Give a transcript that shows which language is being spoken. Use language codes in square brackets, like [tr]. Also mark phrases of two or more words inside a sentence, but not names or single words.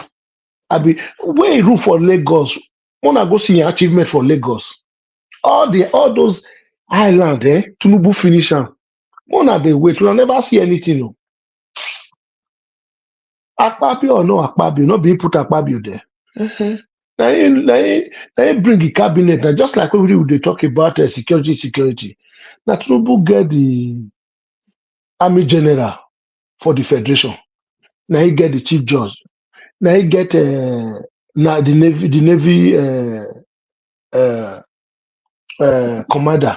[pcm] I be when he rule for Lagos, una go see him achievement for Lagos. All those island, Tinubu finish am. Una dey wait, una never see anything. No. Akpabio or no Akpabio, not being put Akpabio there. Now you bring the cabinet, now just like when we talk about security. Now Tinubu get the army general for the federation. Now he get the chief judge. Now he get now the navy commander.